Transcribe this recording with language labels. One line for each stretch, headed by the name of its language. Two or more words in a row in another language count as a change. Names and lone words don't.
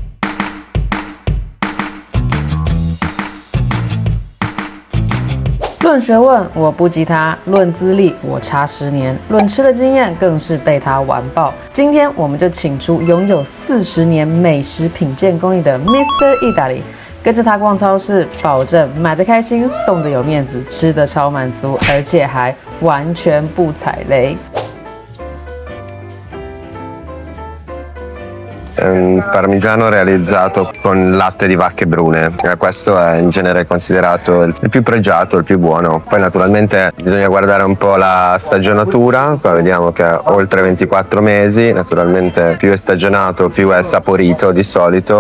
Chinese: 论学问，我不及他；论资历，我差10年；论吃的经验，更是被他完爆。今天我们就请出拥有40年美食品鉴功力的 Mr. Italy， 跟着他逛超市，保证买得开心，送得有面子，吃得超满足，而且还完全不踩雷。
Italian: È un parmigiano realizzato con latte di vacche brune. Questo è in genere considerato il più pregiato, il più buono. Poi naturalmente bisogna guardare un po' la stagionatura. Qua vediamo che è oltre 24 mesi. Naturalmente più è stagionato più è saporito di solito.